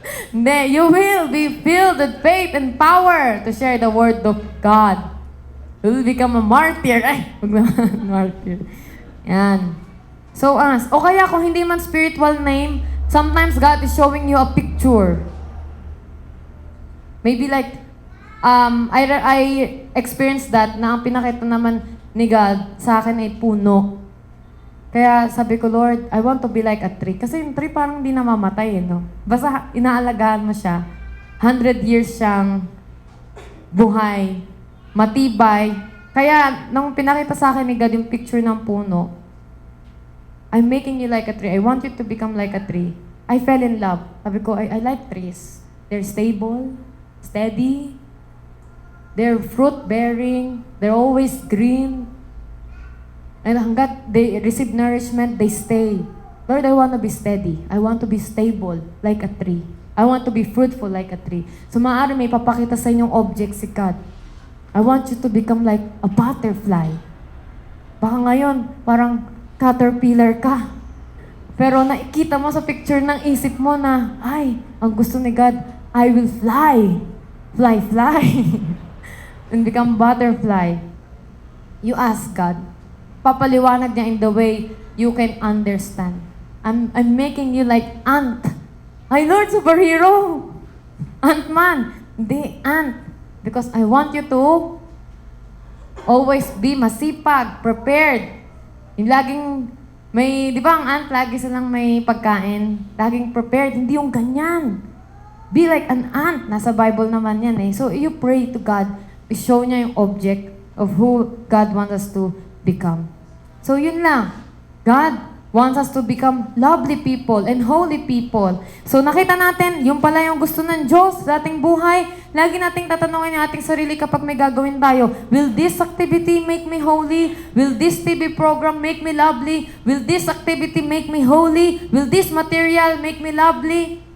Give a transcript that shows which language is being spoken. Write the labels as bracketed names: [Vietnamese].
[English] Hindi, you will be filled with faith and power to share the word of God. You will become a martyr. [Filipino] Ay, huwag naman, [English] martyr. Yan. So, [Filipino] o kaya kung hindi man [English] spiritual name, sometimes God is showing you a picture. Maybe like, I experienced that [Filipino] na ang pinakita naman ni God sa akin ay puno. Kaya sabi ko, Lord, [English] I want to be like a tree. [Filipino] Kasi yung tree parang hindi namamatay, no? Basta inaalagaan mo siya. 100 years siyang buhay, matibay. Kaya, nung pinakita sa akin ni God yung picture ng puno, [English] I'm making you like a tree. I want you to become like a tree. I fell in love. [Filipino] Sabi ko, [English] I like trees. They're stable, steady, they're fruit-bearing, they're always green. And [Filipino] hanggat [English] they receive nourishment, they stay. Lord, I want to be steady. I want to be stable like a tree. I want to be fruitful like a tree. [Filipino] So maaari may papakita sa inyong object si God. [English] I want you to become like a butterfly. [Filipino] Baka ngayon, parang caterpillar ka. Pero nakikita mo sa picture ng isip mo na, ay, ang gusto ni God, [English] I will fly. Fly, fly. And become butterfly. You ask God. [Filipino] Papaliwanag niya [English] in the way you can understand. I'm making you like ant. Ay, Lord, superhero! Ant-man. [Filipino] Hindi, [English] ant. Because I want you to always be [Filipino] masipag, [English] prepared. [Filipino] Yung laging may, di ba ang ant, lagi silang may pagkain. Laging prepared. Hindi yung ganyan. [English] Be like an ant. [Filipino] Nasa Bible naman yan eh. So, you pray to God. [English] I-show niya yung object of who God wants us to become. [Filipino] So, yun lang. [English] God wants us to become lovely people and holy people. [Filipino] So, nakita natin, yung pala yung gusto ng Diyos sa ating buhay. Lagi nating tatanungin yung ating sarili kapag may gagawin tayo. [English] Will this activity make me holy? Will this TV program make me lovely? Will this activity make me holy? Will this material make me lovely?